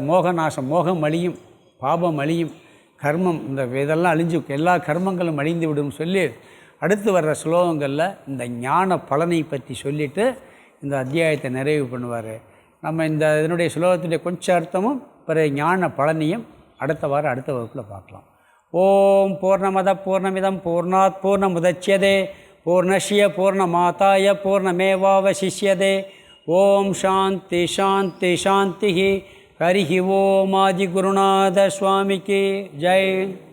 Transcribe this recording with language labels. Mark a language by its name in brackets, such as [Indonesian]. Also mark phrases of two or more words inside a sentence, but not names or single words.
[Tamil] மோகநாசம், மோகம் அழியும், பாபம் அழியும், கர்மம் இந்த இதெல்லாம் அழிஞ்சு எல்லா கர்மங்களும் அழிந்து விடும் சொல்லி அடுத்து வர்ற ஸ்லோகங்களில் இந்த ஞான பலனை பற்றி சொல்லிவிட்டு இந்த அத்தியாயத்தை நிறைவு பண்ணுவார். நம்ம இந்த இதனுடைய ஸ்லோகத்துடைய கொஞ்சம் அர்த்தமும் பிறகு ஞான பலனையும் அடுத்த வாரம் அடுத்த வகுப்பில் பார்க்கலாம். [Sanskrit] ॐ पूर्णमद पूर्णमिदं पूर्णात् पूर्णमुदच्यते पूर्णस्य पूर्णमादाय पूर्णमेवावशिष्यते. ॐ शान्ति शान्ति शान्ति. हरिः ॐ [Tamil] ஆதி குருநாத சுவாமிக்கு ஜெய்.